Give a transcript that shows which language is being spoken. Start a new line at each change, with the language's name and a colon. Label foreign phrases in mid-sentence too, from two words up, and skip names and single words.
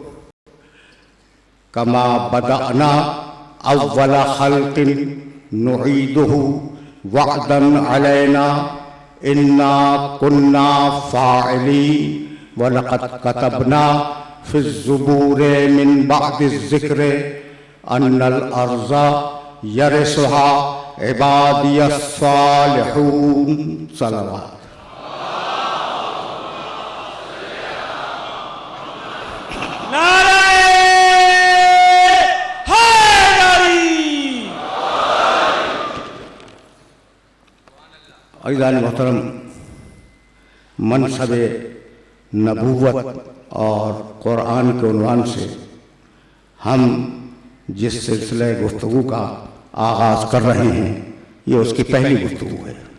Arabic: كما بدأنا أول خلق نعيده وعدا علينا إنا كنا فاعلين ولقد كتبنا في الزبور من بعد الذكر أن الأرض يرثها عبادي الصالحون صلوات.
Urdu: عزیزان محترم، منصب نبوت اور قرآن کے عنوان سے ہم جس سلسلے گفتگو کا آغاز کر رہے ہیں، یہ اس کی پہلی گفتگو ہے.